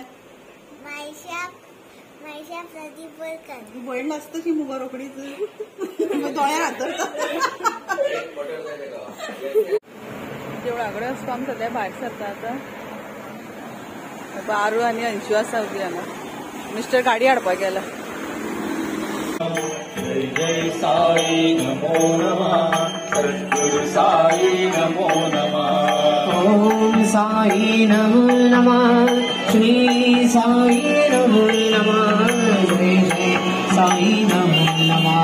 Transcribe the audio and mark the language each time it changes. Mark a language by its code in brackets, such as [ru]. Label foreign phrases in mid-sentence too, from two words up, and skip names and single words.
[kok] मायशा प्रदीप बोरकर. ती भयण नाचता तशी मुगो रोकडीच दोळ्या हात देवळा कडेन वचपाक सद्या भायर सरता. आतां आरू आनी अंशू आसा उबी हांगा. मिस्टर गाडी हाडपाक गेला. [sa] जय जय साई नमो नमः. सद्गुरु साई नमो नमः. ओम साई नमो नमः. श्री साई नमो नमः. जय जय साई नमो नमः.